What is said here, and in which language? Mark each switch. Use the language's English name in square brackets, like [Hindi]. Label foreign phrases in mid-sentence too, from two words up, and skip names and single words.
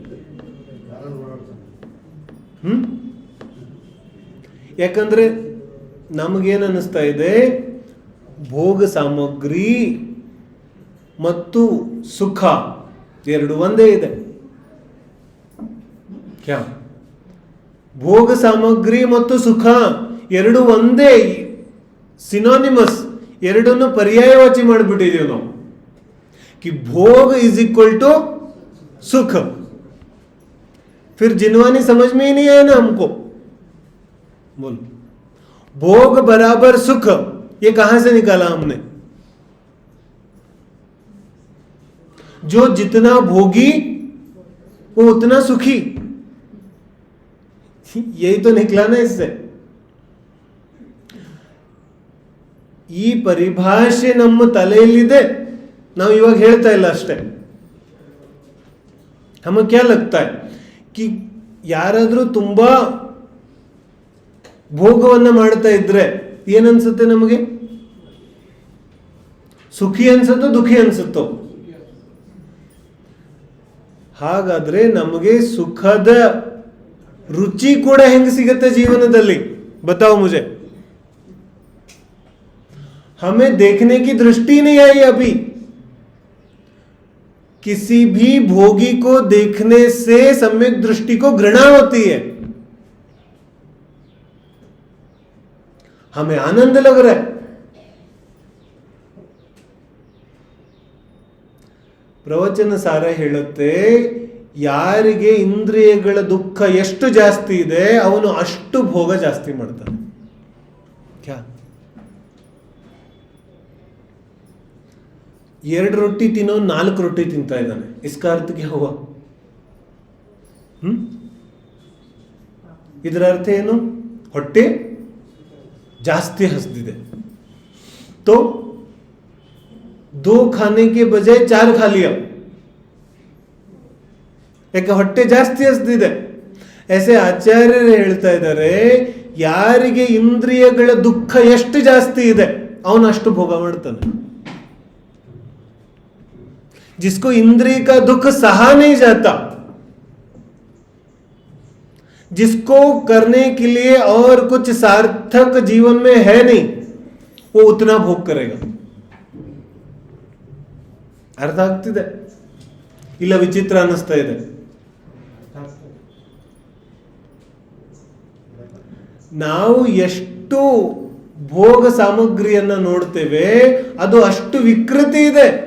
[Kannada] ಯಾಕಂದ್ರೆ ನಮಗೇನು ಅನ್ನಿಸ್ತಾ ಇದೆ, ಭೋಗ ಸಾಮಗ್ರಿ ಮತ್ತು ಸುಖ ಎರಡು ಒಂದೇ ಇದೆ. [Hindi] ಕ್ಯಾ? [Kannada] ಭೋಗ ಸಾಮಗ್ರಿ ಮತ್ತು ಸುಖ ಎರಡು ಒಂದೇ, ಸಿನೋನಿಮಸ್, ಎರಡನ್ನು ಪರ್ಯಾಯವಾಚಿ ಮಾಡಿಬಿಟ್ಟಿದೀವಿ ನಾವು. [Hindi] कि भोग [English] is equal to [Hindi] सुख. फिर जिनवानी समझ में ही नहीं आया ना हमको. बोलो, भोग बराबर सुख, ये कहां से निकाला हमने? जो जितना भोगी वो उतना सुखी, यही तो निकला ना इससे. [Kannada] ಈ ಪರಿಭಾಷೆ ನಮ್ಮ ತಲೆಯಲ್ಲಿದೆ, ನಾವು ಇವಾಗ ಹೇಳ್ತಾ ಇಲ್ಲ ಅಷ್ಟೇ. [Hindi] हमें क्या लगता है कि [Kannada] ಯಾರಾದ್ರೂ ತುಂಬಾ ಭೋಗವನ್ನ ಮಾಡ್ತಾ ಇದ್ರೆ ಏನನ್ಸುತ್ತೆ ನಮಗೆ? ಸುಖಿ ಅನ್ಸುತ್ತೋ ದುಃಖಿ ಅನ್ಸುತ್ತೋ? ಹಾಗಾದ್ರೆ ನಮಗೆ ಸುಖದ ರುಚಿ ಕೂಡ ಹೆಂಗ್ ಸಿಗುತ್ತೆ ಜೀವನದಲ್ಲಿ? [Hindi] बताओ मुझे. हमें देखने की दृष्टि नहीं आई अभी. किसी भी भोगी को देखने से सम्यक दृष्टि को घृणा होती है. हमें आनंद लग रहा है. [Kannada] ಪ್ರವಚನ ಸಾರ ಹೇಳುತ್ತೆ, ಯಾರಿಗೆ ಇಂದ್ರಿಯಗಳ ದುಃಖ ಎಷ್ಟು ಜಾಸ್ತಿ ಇದೆ ಅವನು ಅಷ್ಟು ಭೋಗ ಜಾಸ್ತಿ ಮಾಡ್ತಾನೆ. ಕ್ಯಾ? 2 रोटी ತಿನ್ನೋ 4 रोटी ತಿಂತಾ ಇದ್ದಾನೆ. [Hindi] इसका अर्थ क्या हुआ? [Kannada] ಇದರ ಅರ್ಥ ಏನು? ಹೊಟ್ಟೆ ಜಾಸ್ತಿ ಹಸಿದಿದೆ. [Hindi] तो 2 खाने के बजाय 4 खा लिया. [Kannada] ಯಾಕೆ? ಹೊಟ್ಟೆ ಜಾಸ್ತಿ ಹಸಿದಿದೆ. ऐसे ಆಚಾರ್ಯರು ಹೇಳ್ತಾ ಇದ್ದಾರೆ, ಯಾರಿಗೆ ಇಂದ್ರಿಯಗಳ ದುಃಖ ಎಷ್ಟು ಜಾಸ್ತಿ ಇದೆ ಅವನು ಅಷ್ಟು ಭೋಗ ಮಾಡ್ತಾನೆ. [Hindi] जिसको इंद्रिय का दुख सहा नहीं जाता, जिसको करने के लिए और कुछ सार्थक जीवन में है नहीं, वो उतना भोग करेगा. [Kannada] ಅರ್ಥ ಆಗ್ತಿದೆ ಇಲ್ಲ? ವಿಚಿತ್ರ ಅನ್ನಿಸ್ತಾ ಇದೆ. ನಾವು ಎಷ್ಟು ಭೋಗ ಸಾಮಗ್ರಿಯನ್ನ ನೋಡ್ತೇವೆ ಅದು ಅಷ್ಟು ವಿಕೃತಿ ಇದೆ.